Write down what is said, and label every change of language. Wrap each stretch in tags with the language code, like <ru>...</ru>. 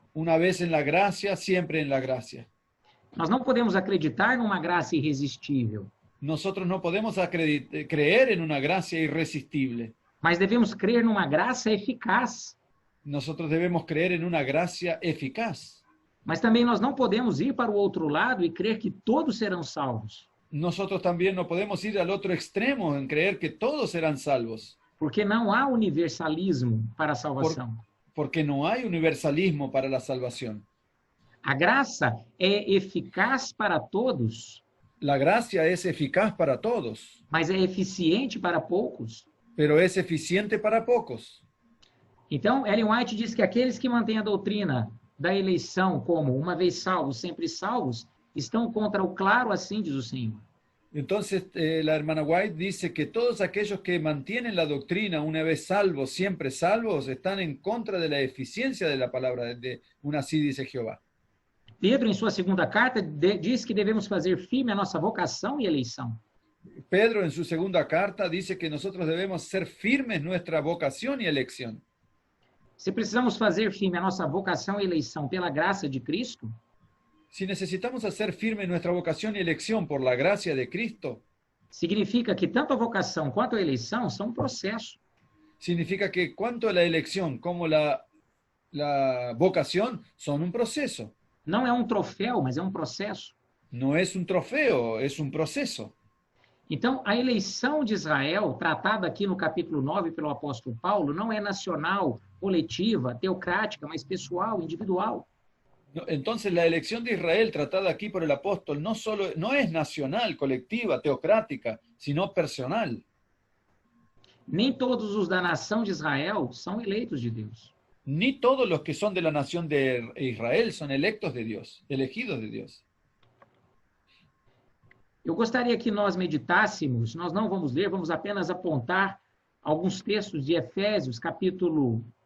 <es>Una vez en la gracia, siempre en la gracia.</es> <pt>Nós não podemos acreditar numa graça irresistível,</pt> <es>Nosotros no podemos creer en una gracia irresistible,</es> <pt>mas devemos crer numa graça eficaz.</pt> <es>Nosotros debemos creer en una gracia eficaz.</es> <pt>Mas também nós não podemos ir para o outro lado e crer que todos serão salvos,</pt> <es>Nosotros también no podemos ir al otro extremo en creer que todos serán salvos,</es> <pt>porque não há universalismo para a salvação.</pt> <es>porque no hay universalismo para la salvación.</es> <pt>A graça é eficaz para todos,</pt> <es>La gracia es eficaz para todos,</es> <pt>mas é eficiente para poucos.</pt> <es>pero es eficiente para pocos.</es> <pt>Então, Ellen White diz que aqueles que mantêm a doutrina da eleição como uma vez salvos, sempre salvos, estão contra o claro, assim diz o Senhor.</pt> <es>Entonces, la hermana White dice que todos aquellos que mantienen la doctrina una vez salvos, siempre salvos, están en contra de la eficiencia de la palabra de una así dice Jehová.</es> <pt>Pedro, em sua segunda carta, diz que devemos fazer firme a nossa vocação e eleição.</pt> <es>Pedro, en su segunda carta, dice que nosotros debemos ser firmes nuestra vocación y elección.</es> <pt>Se precisamos fazer firme a nossa vocação e eleição pela graça de Cristo,</pt> <es>Si necesitamos hacer firme nuestra vocación y elección por la gracia de Cristo,</es> <pt>significa que tanto a vocação quanto a eleição são um processo.</pt> <es>significa que tanto la elección como la vocación son un proceso.</es> <pt>Não é um troféu, mas é um processo.</pt> <es>No es un trofeo, es un proceso.</es> <pt>Então, a eleição de Israel, tratada aqui no capítulo 9 pelo apóstolo Paulo, não é nacional, coletiva, teocrática, mas pessoal, individual.</pt> <es>Entonces la elección de Israel tratada aquí por el apóstol no es nacional, colectiva, teocrática, sino personal.</es> <pt>Nem todos os da nação de Israel são eleitos de Deus.</pt> <es>Ni todos los que son de la nación de Israel son electos de Dios, elegidos de Dios.</es> <pt>Eu gostaria que nós meditássemos, nós não vamos ler, vamos apenas apontar alguns textos de Efésios, capítulo 1.</pt>